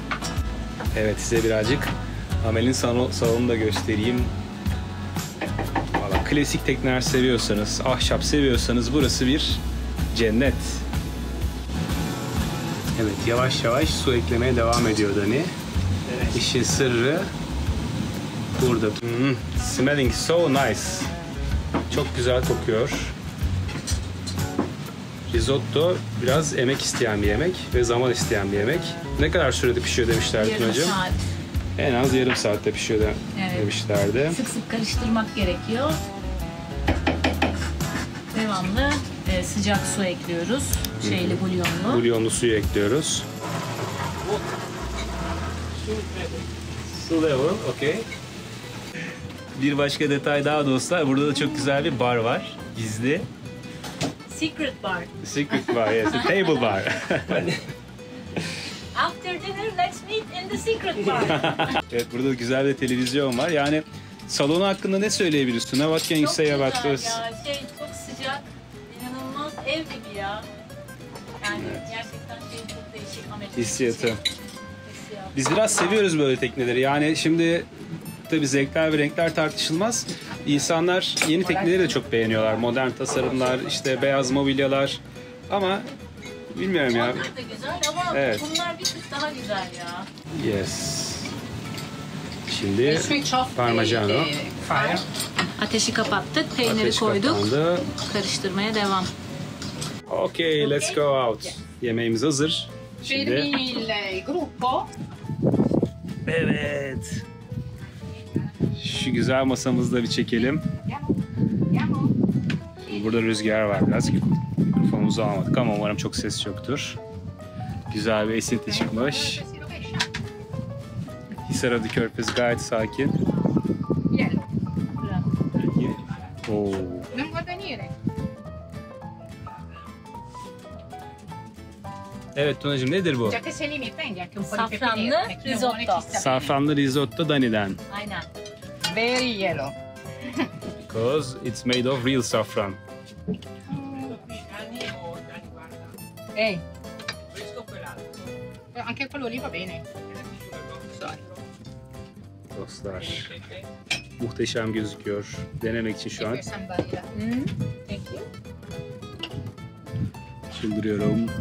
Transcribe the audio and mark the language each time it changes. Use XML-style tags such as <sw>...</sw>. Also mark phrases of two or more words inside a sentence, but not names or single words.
<tr>Evet, size birazcık Amel'in salonunu da göstereyim. Valla klasik tekneler seviyorsanız, ahşap seviyorsanız burası bir cennet. Evet, yavaş yavaş su eklemeye devam ediyor Dani. İşin sırrı burada.</tr> <en>Smelling so nice.</en> <tr>Çok güzel kokuyor. Risotto biraz emek isteyen bir yemek ve zaman isteyen bir yemek. Ne kadar sürede pişiyor demişlerdi Yarım hocam? saat. En az yarım saatte pişiyor Evet. demişlerdi. Sık sık karıştırmak gerekiyor. Devamlı sıcak su ekliyoruz. Şeyli bulyonlu. Bulyonlu suyu ekliyoruz.</tr> <en>Su level, okay.</en> <tr>Bir başka detay daha dostlar. Burada da çok güzel bir bar var. Gizli.</tr> <en>Secret bar. Secret bar, yes. A table bar. After dinner, let's meet in the secret bar.</en> <tr>Evet, burada güzel bir televizyon var. Yani salonu hakkında ne söyleyebilirsin?</tr> <en>What can you</en> <tr>Çok</tr> <en>say</en> <tr>güzel</tr> <en>about this?</en> <tr>ya. Çok sıcak. İnanılmaz ev gibi ya. Yani gerçekten çok değişik. Amerika Hissiyatı. Hissiyat. Biz biraz seviyoruz böyle tekneleri. Yani şimdi tabii zevkler ve renkler tartışılmaz. İnsanlar yeni tekneleri de çok beğeniyorlar. Modern tasarımlar, işte beyaz mobilyalar. Ama bilmiyorum ya. Onlar da güzel ama Evet. bunlar bir tık daha güzel ya. Yes. Şimdi</tr> <en>Switch off Parmigiano. the fire.</en> <tr>Ateşi kapattık, peyniri ateş koyduk. kapandı. Karıştırmaya devam.</tr> <en>Okay, let's go out.</en> <tr>Yemeğimiz hazır. Şimdi</tr> <it>Fermi il gruppo.</it> <tr>evet. Şu güzel masamızı da bir çekelim.</tr> <it>Andiamo.</it> <tr>Burada rüzgar var biraz. Mikrofonumuzu almadık ama umarım çok ses yoktur. Güzel bir esinti çıkmış.</tr> <it>Si rovescia.</it> <tr>Hisarada Körfezi gayet sakin.</tr> <en>Yellow. Oo.</en> <it>Non vuoi venire?</it> <tr>Evet Tunacığım, nedir bu?</tr> <it>Già che sei lì mi prendi anche un po' di</it> <tr>Safranlı</tr> <it>pepe nero, perché io buone risotto. ci sta</it> <tr>Safranlı risotto Dani'den. Aynen.</tr> <it>bene.</it> <en>Very yellow. Because it's made of real saffron.</en> <it>Ehi. Anche quello lì va bene. Sorry.</it> <tr>Dostlar. Muhteşem gözüküyor. Denemek için şu an</tr> <it>Questa è bella.</it> <en>Thank you.</en> <tr>çıldırıyorum.</tr>